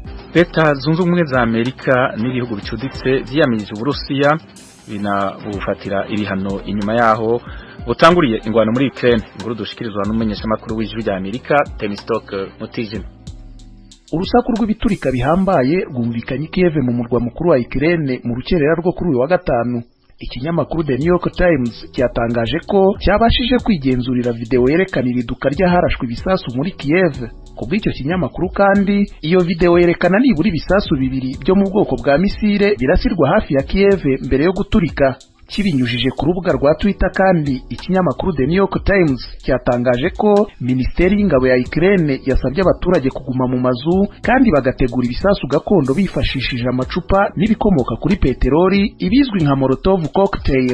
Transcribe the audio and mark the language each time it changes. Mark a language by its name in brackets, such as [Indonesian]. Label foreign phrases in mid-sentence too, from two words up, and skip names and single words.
[Rundi] Leta zunze ubumwe za Amerika n'ibihugu bicuditse vyiyamirije Uburusiya binabufatira ibihano inyuma yaho butanguriye ingwano muri Ukraine. Inkuru dushikirizwa n'umumenyeshamakuru w'ijwi rya Amerika Temstock Mutijima. [Kinyarwanda] Urusaku rw'ibiturika bihambaye rwumvikanye Kiev mu murwa mukuru wa Ukraine mu rukerera rwo kuri uyu wa gatanu. Ikinyamakuru The New York Times cyatangaje ko cyabashije kwigenzurira video yerekana iriduka ry'aharashwe ibisasu muri Kiev. Kubw'icyo kinyamakuru kandi iyo video yerekana nibura ibisasu bibiri byo mu bwoko bwa misile birasirwa hafi ya Kiev mbere yo guturika. Kibinyujije ku rubuga rwa Twitter kandi ikinyamakuru The New York Times cyatangaje ko Minisiteri y'Ingabo ya Ukraine yasabye abaturage kuguma mu mazu kandi bagategura ibisasu gakondo bifashishije amacupa n'ibikomoka kuri peteroli ibizwi nka Molotov cocktail.